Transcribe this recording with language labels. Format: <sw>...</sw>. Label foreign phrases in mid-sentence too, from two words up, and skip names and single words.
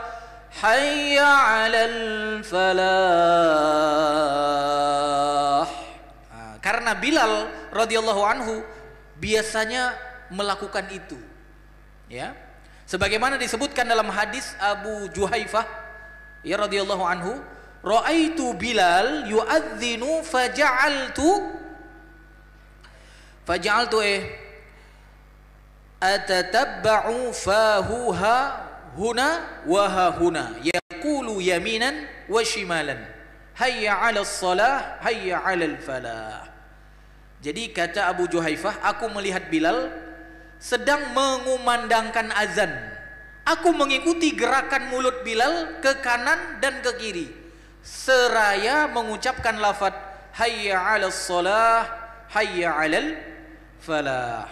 <ar>حي على الفلاح.</ar> <id>Karena Bilal</id> <ar>رضي الله عنه</ar> <id>biasanya melakukan itu, ya. Sebagaimana disebutkan dalam hadis Abu Juhaifah ya</id> <ar>رضي الله عنه، رأيت بلالا يؤذن فجعلت أتتبع فاه هاهنا وهاهنا يقول يمينا وشمالا حي على الصلاة حي على الفلاح.</ar> <id>Jadi kata Abu Juhaifah, aku melihat Bilal sedang mengumandangkan azan. Aku mengikuti gerakan mulut Bilal ke kanan dan ke kiri seraya mengucapkan lafaz</id> <ar>حي على الصلاة حي على الفلاح.</ar>